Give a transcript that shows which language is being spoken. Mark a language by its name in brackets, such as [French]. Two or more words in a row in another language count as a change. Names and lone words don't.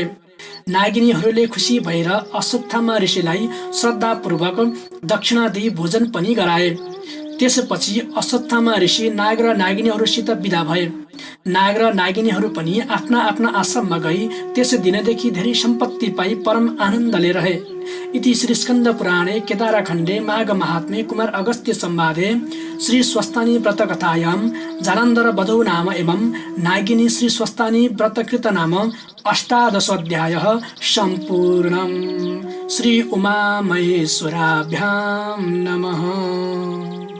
[Nepali] नागिनीहरूले खुसी भएर अश्वत्थामा ऋषिलाई श्रद्धापूर्वक दक्षिणा दिई भोजन पनि गराए। त्यसपछि अश्वत्थामा ऋषि नाग र नागिनीहरूसित विदा भए। नाग र नागिनीहरू पनि आफ्ना आफ्ना आश्रममा गई त्यस दिनदेखि धेरै सम्पत्ति पाई परम आनन्दले रहे। [Sanskrit] इति श्री स्कन्द पुराणे केदारखण्डे माघ महात्म्ये कुमार अगस्त्य संवादे श्री स्वस्थानी व्रत कथायां जालन्धर वधौ नाम एवं नागिनी श्री स्वस्थानी व्रतकृत नाम 18 अध्यायः सम्पूर्णम्। श्री उमा महेश्वराभ्यां नमः।